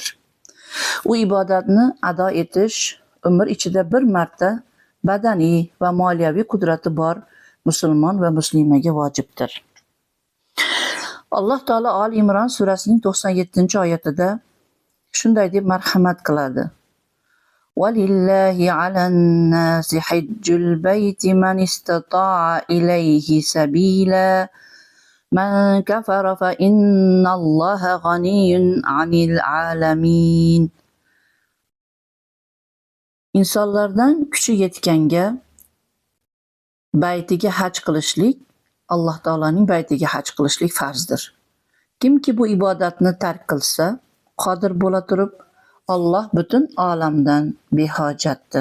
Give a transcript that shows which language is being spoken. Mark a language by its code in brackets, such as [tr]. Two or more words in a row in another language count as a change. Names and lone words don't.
[uz] U ibodatni ado etish umr ichida bir marta badaniy va moliyaviy qudrati bor musulmon va muslimaga vojibdir. Alloh taolo Ali Imron surasining 97-oyatida shunday deb marhamat qiladi. [ar] وَلِلَّهِ عَلَى النَّاسِ حِجُّ الْبَيْتِ مَنِ اسْتَطَاعَ إِلَيْهِ سَبِيلًا مَنْ كَفَرَ فَإِنَّ اللَّهَ غَنِيٌّ عَنِ الْعَالَمِينَ. [uz] İnsanlardan kuchi yetganga baytiga haj qilishlik, Alloh taolaning baytiga haj qilishlik farzdir. Kimki bu ibodatni tark qilsa, qodir bo'la turib, Alloh butun olamdan behojatdir.